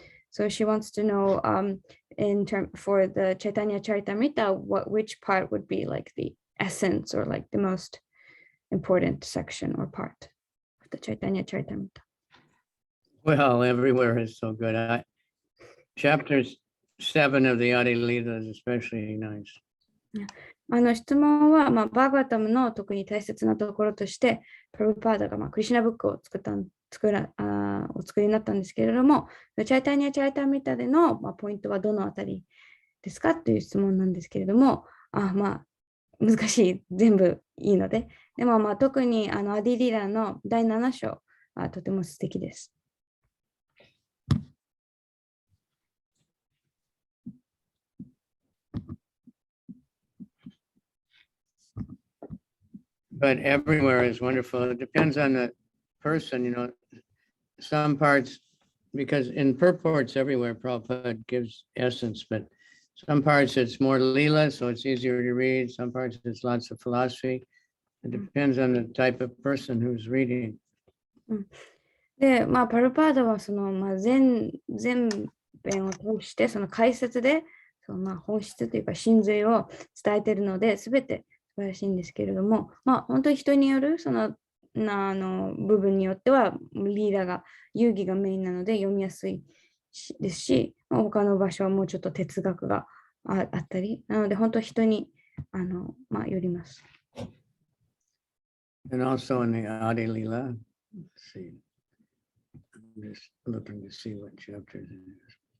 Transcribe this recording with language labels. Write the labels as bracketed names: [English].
[English] So she wants to know, for the Chaitanya Charitamrita, which part would be like the essence or like the most important section or part of the Chaitanya Charitamrita. Well, everywhere is so good. Chapter 7 of the Adi Lila is especially nice. [Japanese] 質問は、バーガータムの特に大切なところとして、プロパーダがクリシュナブックをお作りになったんですけれども、チャイタニア・チャイタミタでの、ポイントはどのあたりですかという質問なんですけれども、難しい、全部いいので、でも特にアディリラの第7章はとても素敵です。 [English] But everywhere is wonderful. It depends on the person, some parts, because in purports everywhere, Prabhupada gives essence, but some parts it's more lila, so it's easier to read. Some parts it's lots of philosophy. It depends on the type of person who's reading. [Japanese] で、パルパーダは全編を通してその解説で本質というか真髄を伝えているので、すべて素晴らしいんですけれども、本当に人による部分によってはリーダーが遊戯がメインなので読みやすいですし、他の場所はもうちょっと哲学があったり、なので本当人によります。 [English] And also in the Adi Lila, let's see. I'm just looking to see what chapter it is.